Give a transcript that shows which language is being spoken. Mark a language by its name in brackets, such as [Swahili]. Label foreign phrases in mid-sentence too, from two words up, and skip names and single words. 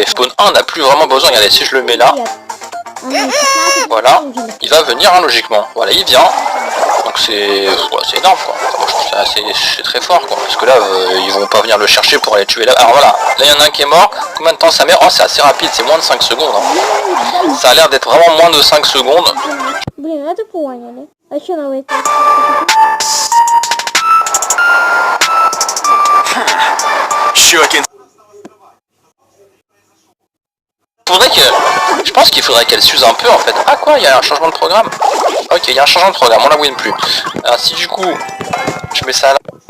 [French] Spawn 1 n'a plus vraiment besoin, regardez si je le mets là. Voilà, il va venir hein, logiquement. Voilà, il vient. Donc c'est ouais, énorme quoi. Enfin, moi, je trouve ça c'est très fort quoi. Parce que là, ils vont pas venir le chercher pour aller tuer là. Alors voilà, là il y en a un qui est mort. Combien de temps ça met? Oh c'est assez rapide, c'est moins de 5 secondes. Hein. Ça a l'air d'être vraiment moins de 5 secondes. [Russian] Блин, это поняли. А что новое? [French] Faudrait que... Je pense qu'il faudrait qu'elle s'use un peu en fait. Ah quoi, il y a un changement de programme. Ok, il y a un changement de programme, on la win plus. Alors si du coup, je mets ça là.